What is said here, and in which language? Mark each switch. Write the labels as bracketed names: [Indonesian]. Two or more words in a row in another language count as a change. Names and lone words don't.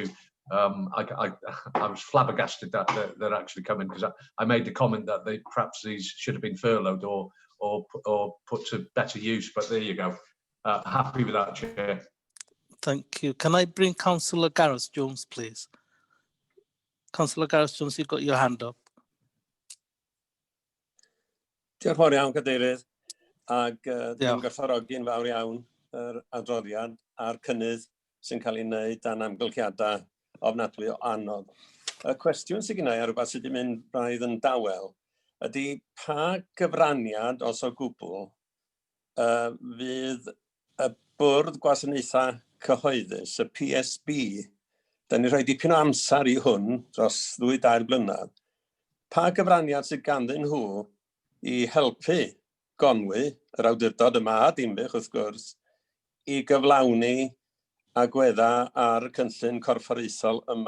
[English] I was flabbergasted that they're actually coming, because I made the comment that perhaps these should have been furloughed or put to better use. But there you go. Happy with that, Chair. Thank you. Can I bring Councillor Gareth Jones, please? Councillor Gareth Jones, you've got your hand up. [Welsh] Diolch yn fawr iawn, Cadeirydd, ac dwi'n gwerthfawrogi'n fawr iawn yr adroddiad a'r cynnydd sy'n cael ei wneud dan amgylchiadau ofnadwy o anodd. Y cwestiwn sydd gennai ar rhywbeth sydd wedi mynd braidd yn dawel ydy pa gyfraniad, os o gwbl, fydd y bwrdd gwasanaethau cyhoeddus, y PSB, da ni rhoi dipyn o amser i hwn dros 2-3 blynedd, pa gyfraniad sydd ganddyn nhw i helpu Gonwy, yr awdurdod yma a Dinbych wrth gwrs, i gyflawni agweddau ar y cynllun corfforaethol yma.